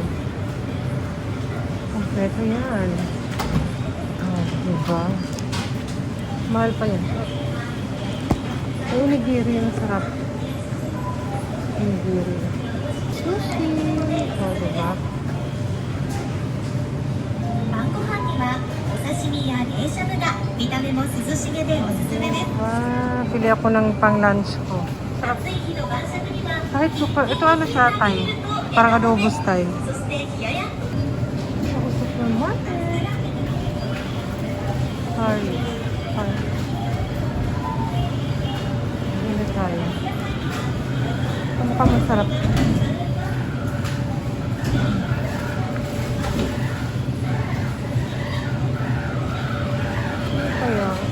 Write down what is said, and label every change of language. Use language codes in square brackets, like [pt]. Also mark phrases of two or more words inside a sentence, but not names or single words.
[tl] Kompleto yan. Oh, diba? Mahal pa yan. Ay, onigiri. Masarap. Onigiri. Sushi. Oh, diba? [ja] 晩ご飯にはお刺身や冷しゃぶが見た目も涼しげでおすすめです。 [tl] Pili ako ng pang-lunch ko. [ja] 暑い日の晩酌には [tl] Kahit super, ito ano siya, Thai. Parang adobo style. [ja] そして冷ややっ [tl] Ako supermarket. Sorry. Hindi tayo. Ito mukhang masarap. Kaya.